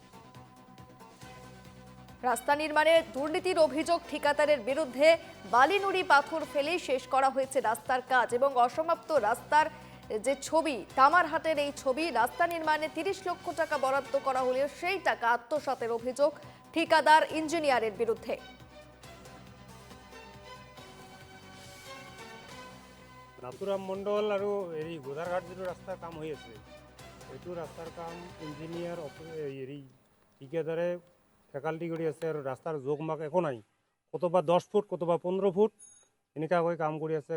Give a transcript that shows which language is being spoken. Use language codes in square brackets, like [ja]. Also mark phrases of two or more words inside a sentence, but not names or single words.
[bn] রাস্তা নির্মাণে দুর্নীতির অভিযোগ ঠিকাদারের বিরুদ্ধে। বালি নুড়ি পাথর ফেলেই শেষ করা হয়েছে রাস্তার কাজ এবং অসমাপ্ত রাস্তার যে ছবি তামারহাটের এই ছবি, রাস্তা নির্মাণে ৩০ লক্ষ টাকা বরাদ্দ করা হলেও সেই টাকা আত্মসাতের অভিযোগ ঠিকাদার ইঞ্জিনিয়ারের বিরুদ্ধে। [as] নাথুরাম মণ্ডল আৰু হেৰি গোদাৰঘাট যিটো ৰাস্তাৰ কাম হৈ আছে, এইটো ৰাস্তাৰ কাম ইঞ্জিনিয়াৰ হেৰি ঠিকাদাৰে ফেকাল্টি কৰি আছে আৰু ৰাস্তাৰ জোখ মাখ একো নাই। কতবা 10 ফুট, কতবা 15 ফুট এনেকুৱাকৈ কাম কৰি আছে।